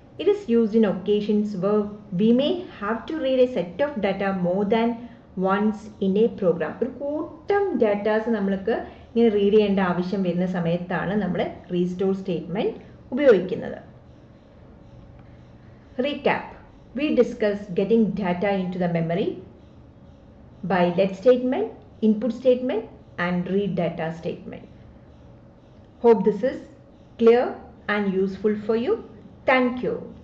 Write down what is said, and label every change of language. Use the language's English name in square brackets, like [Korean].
[English] It is used in occasions where we may have to read a set of data more than once in a program. [Malayalam] ഒരു കൂട്ടം datas നമ്മൾക്ക് ഇങ്ങനെ read ചെയ്യേണ്ട ആവശ്യം വരുന്ന സമയത്താണ് നമ്മൾ റീസ്റ്റോർ സ്റ്റേറ്റ്മെൻറ്റ് ഉപയോഗിക്കുന്നത്. [English] Recap. We discussed getting data into the memory by let statement, input statement and read data statement. Hope this is clear and useful for you. Thank you.